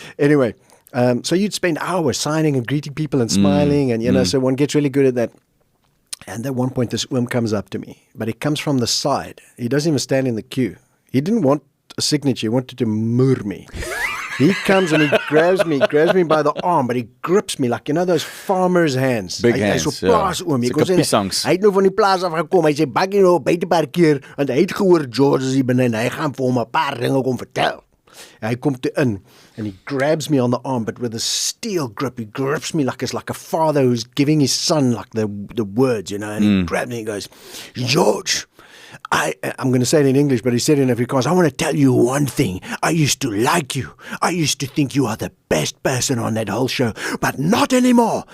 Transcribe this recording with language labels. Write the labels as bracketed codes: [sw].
[en] Anyway, so you'd spend hours signing and greeting people and smiling, and so one gets really good at that. And at one point, this worm comes up to me, but he comes from the side. He doesn't even stand in the queue. He didn't want a signature. He wanted to murder me. He comes and he grabs me by the arm, but he grips me like, those farmers' hands. Big hands, [af] Hy's so plaas oom. [en] It's like a piesangs. [af] Hy het nou van die plaas af gekom. Hy sê bakkie nou buite parkeer want hy het gehoor George is hier binne en hy gaan vir hom 'n paar dinge kom vertel. En hy kom toe in [en] and he grabs me on the arm, but with a steel grip. He grips me like a father who's giving his son like the words, and he grabs me and goes, George, I'm going to say it in English, but he said it in Afrikaans. I want to tell you one thing. I used to like you. I used to think you are the best person on that whole show, but not anymore.